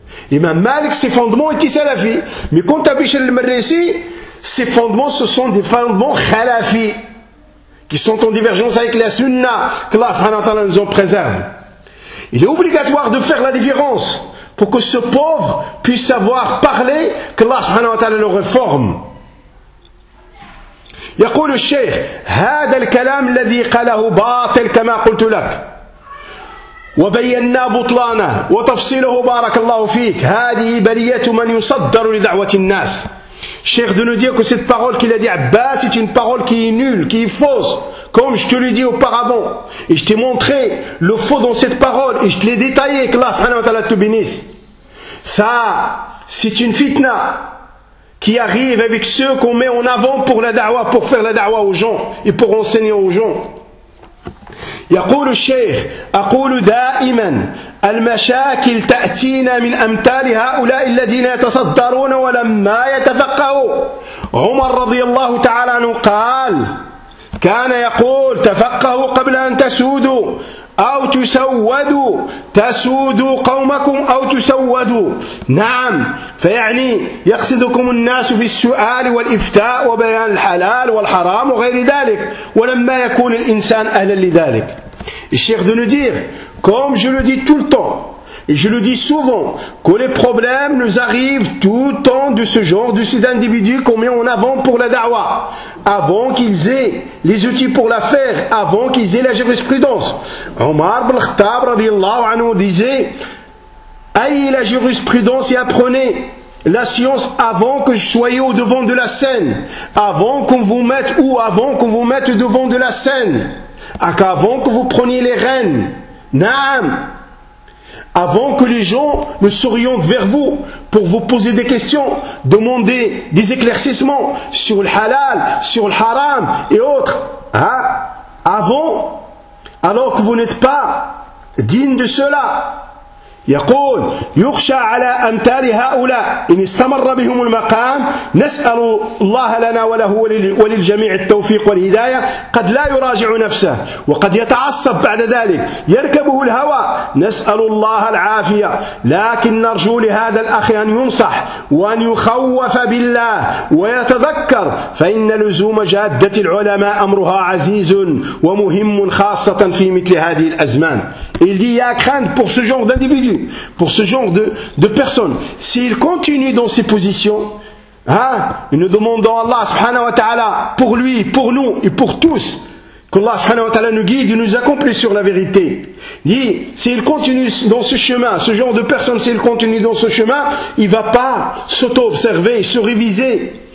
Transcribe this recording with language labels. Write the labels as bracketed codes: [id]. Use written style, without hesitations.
[fr] L'imam Malik, ses fondements étaient salafis. Mais quant à Bichr al-Mirrisi, ses fondements, ce sont des fondements khalafis, qui sont en divergence avec la sunna, que Allah subhanahu wa ta'ala nous en préserve. Il est obligatoire de faire la différence pour que ce pauvre puisse savoir parler, que Allah subhanahu wa ta'ala le réforme. [ar] يقول الشيخ هذا الكلام الذي قاله باطل كما قلت لك وبينا بطلانه وتفصيله بارك الله فيك هذه بلية من يصدر لدعوة الناس. [fr] Cheikh de nous dire que cette parole qu'il a dit Abbas, c'est une parole qui est nulle, qui est fausse, comme je te l'ai dit auparavant, et je t'ai montré le faux dans cette parole, et je te l'ai détaillé, que Allah subhanahu wa ta'ala te bénisse. Ça, c'est une fitna qui arrive avec ceux qu'on met en avant pour la da'wah, pour faire la da'wah aux gens et pour enseigner aux gens. [ar] يقول الشيخ أقول دائما المشاكل تأتينا من أمثال هؤلاء الذين يتصدرون ولما يتفقهوا. عمر رضي الله تعالى عنه قال كان يقول تفقهوا قبل أن تسودوا أو تسودوا، تسودوا قومكم أو تسودوا. نعم، فيعني يقصدكم الناس في السؤال والإفتاء وبيان الحلال والحرام وغير ذلك، ولما يكون الإنسان أهلا لذلك. [fr] الشيخ de nous dire, comme je le dis tout le temps, et je le dis souvent, que les problèmes nous arrivent tout le temps de ce genre, de cet individu qu'on met en avant pour la da'wa, avant qu'ils aient les outils pour la faire, avant qu'ils aient la jurisprudence. Omar ibn Khattab radiallahu anhu disait, ayez la jurisprudence et apprenez la science avant que je sois au devant de la scène, avant qu'on vous mette ou avant qu'on vous mette devant de la scène, avant que vous preniez les rênes. Naam. Avant que les gens ne s'orientent vers vous pour vous poser des questions, demander des éclaircissements sur le halal, sur le haram et autres. Hein? Avant, alors que vous n'êtes pas digne de cela. [ar] يقول يخشى على أمثال هؤلاء إن استمر بهم المقام نسأل الله لنا وله وللجميع التوفيق والهداية قد لا يراجع نفسه وقد يتعصب بعد ذلك يركبه الهوى نسأل الله العافية لكن نرجو لهذا الأخ أن ينصح وأن يخوف بالله ويتذكر فإن لزوم جادة العلماء أمرها عزيز ومهم خاصة في مثل هذه الأزمان. [fr] Il dit, ya crainte pour ce genre d'individu, pour ce genre de personne. S'il continue dans ses positions, hein, et nous demandons à Allah subhanahu wa ta'ala, pour lui, pour nous et pour tous, que Allah subhanahu wa ta'ala nous guide et nous accomplisse sur la vérité. Il dit, s'il continue dans ce chemin, ce genre de personne, s'il continue dans ce chemin, il ne va pas s'auto-observer, se réviser.